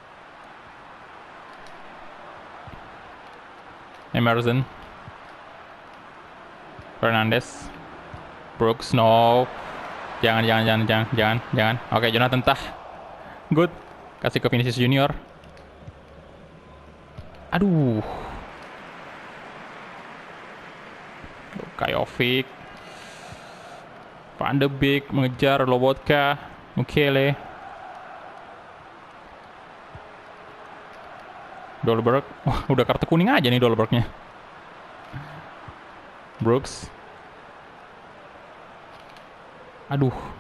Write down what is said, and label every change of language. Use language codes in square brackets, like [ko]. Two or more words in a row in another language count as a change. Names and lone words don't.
[id] Emerson. Fernandes. Brooks, no. Jangan. Oke, Jonathan Tah. Good. Kasih ke Vinicius Junior. Aduh. Jovic. Van de Beek mengejar Lobotka. Mukiele. Dolberg. Wah, udah kartu kuning aja nih Dolbergnya. Brooks. Aduh.